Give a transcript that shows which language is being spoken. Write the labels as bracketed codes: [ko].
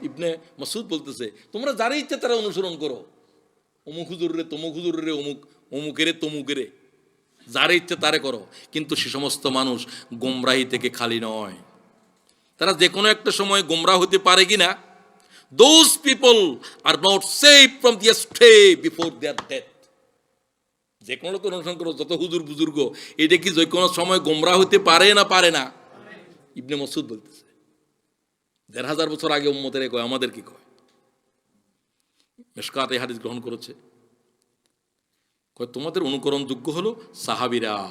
[bn] ইবনে মাসউদ বলতেছে তোমরা যারা ইচ্ছা তারা অনুসরণ করো, অমুক হুজুরে তমুক হুজুরে অমুকেরে তমুকেরে, যারা ইচ্ছা তারে করো, কিন্তু সে সমস্ত মানুষ গোমরাহি থেকে খালি নয়। তারা যে কোনো একটা সময় গোমরাহ হতে পারে কিনা। [en] Those people are not saved from the astray before their death. [bn] যে কোনো লোক অনুসরণ করো, যত হুজুর বুজুর্গ, এটা কি যে কোনো সময় গোমরাহ হতে পারে না? পারে না। ইবনে মাসউদ বলতেছে ১৫০০ বছর আগে উম্মতের কয়, আমাদের কি কয়? মিশকাত এই হাদিস গ্রহণ করেছে। কয় তোমাদের অনুকরণ যোগ্য হলো সাহাবীরা।